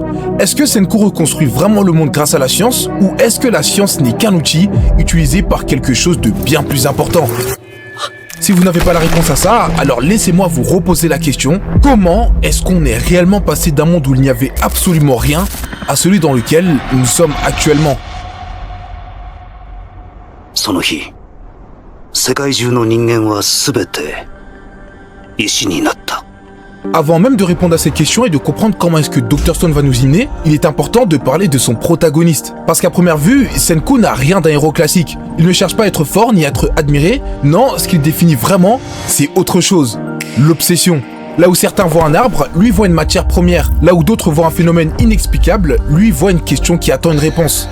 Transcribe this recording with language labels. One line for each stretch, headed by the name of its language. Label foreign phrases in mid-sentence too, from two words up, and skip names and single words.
French: Est-ce que Senku reconstruit vraiment le monde grâce à la science, ou est-ce que la science n'est qu'un outil utilisé par quelque chose de bien plus important? Si vous n'avez pas la réponse à ça, alors laissez-moi vous reposer la question. Comment est-ce qu'on est réellement passé d'un monde où il n'y avait absolument rien à celui dans lequel nous sommes actuellement?
Japanese: その日、世界中の人間はすべて石になった。
French: Avant même de répondre à cette question et de comprendre comment est-ce que Dr Stone va nous y mener, il est important de parler de son protagoniste. Parce qu'à première vue, Senku n'a rien d'un héros classique. Il ne cherche pas à être fort ni à être admiré. Non, ce qu'il définit vraiment, c'est autre chose. L'obsession. Là où certains voient un arbre, lui voit une matière première. Là où d'autres voient un phénomène inexplicable, lui voit une question qui attend une réponse.